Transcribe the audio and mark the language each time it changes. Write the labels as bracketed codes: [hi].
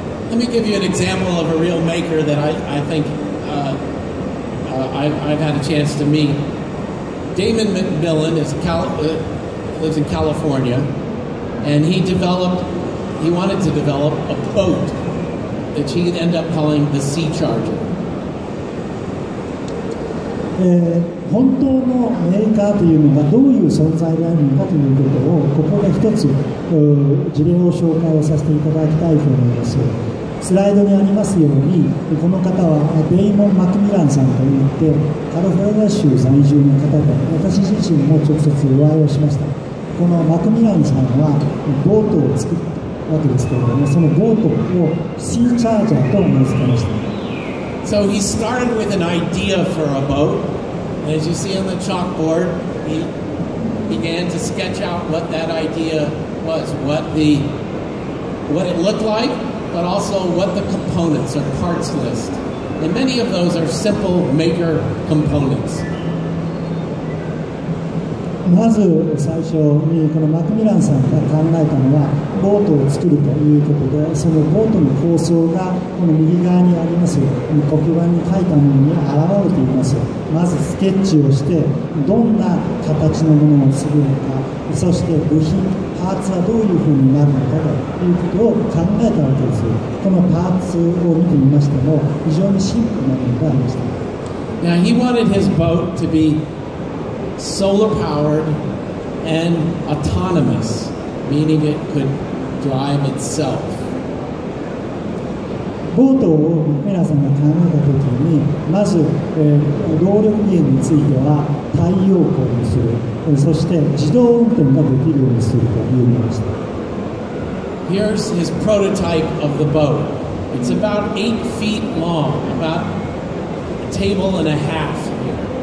[en] Let me give you an example of a real maker that I think I've had a chance to meet. Damon McMillan lives in California, and he wanted to develop a boat that he ended up calling the Sea Charger. [ja] 本当のメーカーというのがどういう存在であるのかということをここで一つ事例を紹介をさせていただきたいと思います。スライドにありますように、この方はデイモン・マクミランさんといってカリフォルニア州在住の方で、私自身も直接お会いをしました。このマクミランさんはボートを作ったわけですけれども、そのボートをシーチャージャーと名付けました。 [en] So he started with an idea for a boat. As you see on the chalkboard, he began to sketch out what that idea was, what it looked like, but also what the components or parts list. And many of those are simple maker components. [ja] まず最初にこのマクミランさんが考えたのはボートを作るということで、そのボートの構想がこの右側にあります黒板に書いたものに表れています。まずスケッチをしてどんな形のものを作るのか、そして部品パーツはどういうふうになるのかということを考えたわけです。このパーツを見てみましても非常にシンプルなものがありました。 [en] Now he wanted his boat to be solar powered and autonomous, meaning it could drive itself. [ja] ボートを皆さんが考えたときに、まず、動力源については太陽光にする、そして自動運転ができるようにするというものでした。 [en] Here's his prototype of the boat. It's about 8 feet long, about a table and a half here.